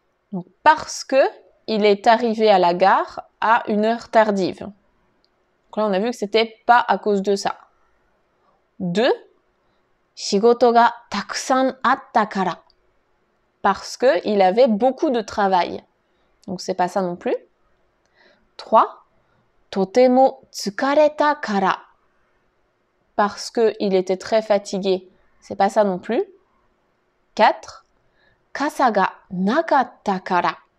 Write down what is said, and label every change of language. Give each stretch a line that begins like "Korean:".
French: Donc, parce que il est arrivé à la gare à une heure tardive. Donc là, on a vu que c'était pas à cause de ça. 2.
Japanese: 仕事がたくさんあったから.
French: Parce que il avait beaucoup de travail. Donc, c'est pas ça non plus.
Japanese: 3. とても疲れたから.
French: Parce que il était très fatigué. C'est pas ça non plus. 4.
Japanese: 傘がなかったから.